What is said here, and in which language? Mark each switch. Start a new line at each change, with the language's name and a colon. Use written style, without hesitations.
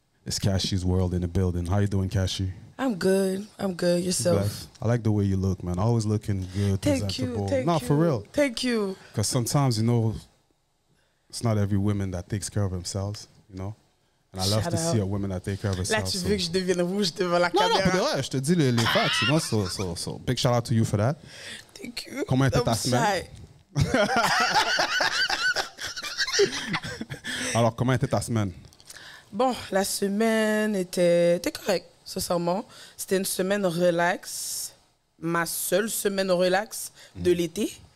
English: It's Kashi's world in the building. How you doing, Kashi? I'm good. Yourself? Bless. I like the way you look, man. Always looking good, presentable. Thank you. For real. Thank you. Because sometimes, you know, it's not every woman that takes care of themselves, you know? And I love to see a woman that take care of herself.
French: Là, tu veux que je devienne rouge devant la caméra? Non, pour de vrai, je te dis les facts,
English: you know? So, big shout out to you for that. Thank you.
French: Comment était ta semaine? Alors, comment était ta semaine? Bon, la semaine était correcte, sincèrement. C'était une semaine relax. Ma seule semaine relax de l'été.